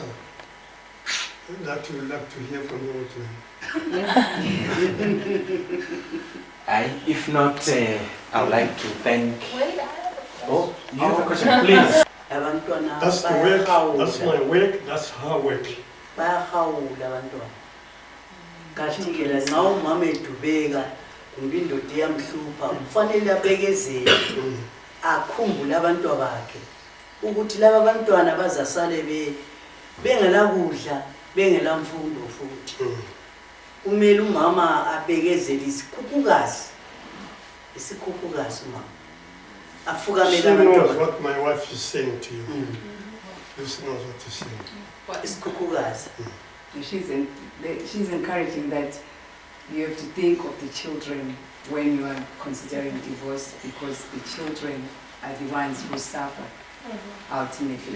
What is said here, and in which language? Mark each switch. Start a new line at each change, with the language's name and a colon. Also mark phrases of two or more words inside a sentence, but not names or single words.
English: That you'd like to hear from the audience? If not, I would like to thank. Oh, you have a question, please. That's the work, that's my work, that's her work.
North Ndebele: bayahawula abantwana kathi-ke la nxa umama edubeka kumbe indoda iyamhlupha kufanele abekezele akhumbule abantwana bakhe ukuthi laba abantwana bazasale bengelakudla bengelamfundo futhi kumele umama abekezele isikhukhukazi umama afukamele
English: She knows
North Ndebele: abantwana.
English: what my wife is saying to you. She knows what she's saying. What is kukugazi? She's encouraging that you have to think of the children when you are considering divorce, because the children are the ones who suffer ultimately.